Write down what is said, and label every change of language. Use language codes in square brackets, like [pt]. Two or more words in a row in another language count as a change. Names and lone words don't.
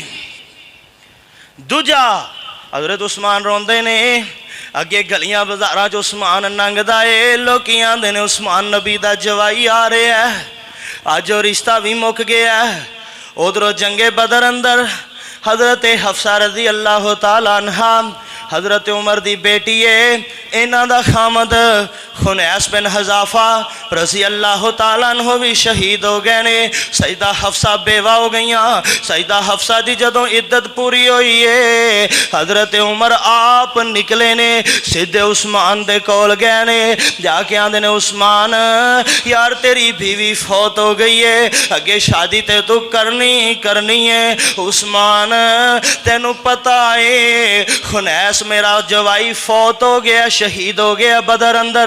[pa] دوجا حضرت عثمان روندے نے اگے گلیاں بازاراں چ عثمان لنگھدا ہے لوگ آندے نے عثمان نبی دا جوائی آ رہا ہے اج وہ رشتہ بھی مک گیا ادھروں جنگے بدر اندر حضرت حفصہ [ar] رضي الله تعالى عنها [pa] حضرت عمر دی بیٹی ہے انہاں دا خاوند خنیس بن حذافہ [ar] رضي الله تعالى عنه [pa] بھی شہید ہو گئے نے سیدہ حفصہ بیوہ ہو گئی سیدہ حفصہ دی جدوں عدت پوری ہوئی ہے حضرت عمر آپ نکلے نے سدھے عثمان دے کول گئے نے جاکے آندے نے عثمان یار تیری بیوی فوت ہو گئی ہے اگے شادی تے توں کرنی ہے عثمان تینوں پتا ہے خنیس میرا جوائی فوت ہو گیا، شہید ہو گیا بدر اندر.